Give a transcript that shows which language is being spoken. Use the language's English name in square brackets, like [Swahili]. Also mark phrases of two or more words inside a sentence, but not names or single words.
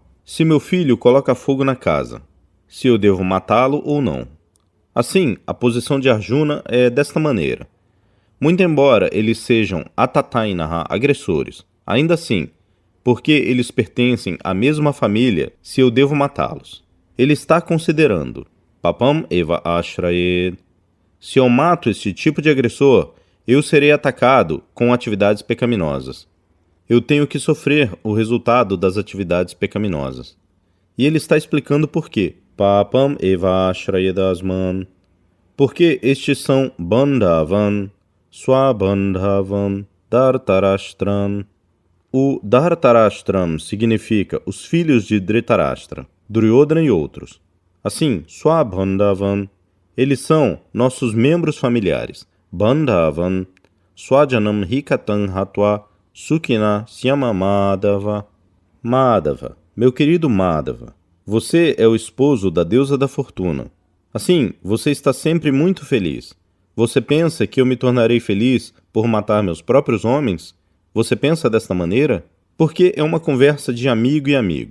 [Portuguese] Se meu filho coloca fogo na casa, se eu devo matá-lo ou não. Assim, a posição de Arjuna é desta maneira. Muito embora eles sejam atatainaha, agressores, ainda assim, porque eles pertencem à mesma família, se eu devo matá-los. Ele está considerando [Sanskrit] papam eva ashrayed. [Portuguese] Se eu mato este tipo de agressor, eu serei atacado com atividades pecaminosas. Eu tenho que sofrer o resultado das atividades pecaminosas. E ele está explicando por quê. [Sanskrit] Papam eva ashrayedasman. [Portuguese] Porque estes são [Sanskrit] bandhavan, swabandhavan, dhartarashtram. [Portuguese] O dhartarashtram significa os filhos de Dhritarashtra, Duryodhana e outros. Assim, swabandhavan, eles são nossos membros familiares. [Sanskrit] Bandhavan, swajanam hikatan hatva, sukhina syama Madhava. [Portuguese] Madhava, meu querido Madhava, você é o esposo da deusa da fortuna. Assim, você está sempre muito feliz. Você pensa que eu me tornarei feliz por matar meus próprios homens? Você pensa desta maneira? Porque é uma conversa de amigo e amigo.